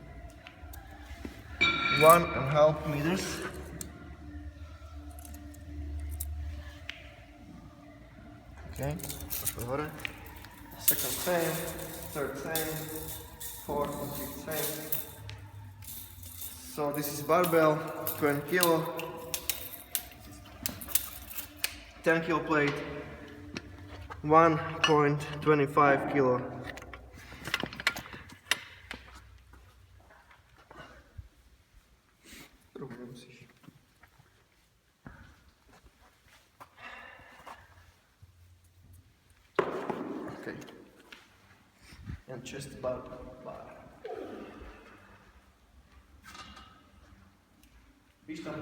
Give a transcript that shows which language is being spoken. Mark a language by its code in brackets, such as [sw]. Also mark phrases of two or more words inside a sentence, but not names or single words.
[sk] 1.5 meters. Okay, pošli hore. [en] Second same, third same, fourth and fifth same. So this is barbell, 20 kilo, 10 kilo plate, 1.25 kilo. [sk] Druhú nemusíš. Okay. [en] And chest bar. [cs] Víš tam?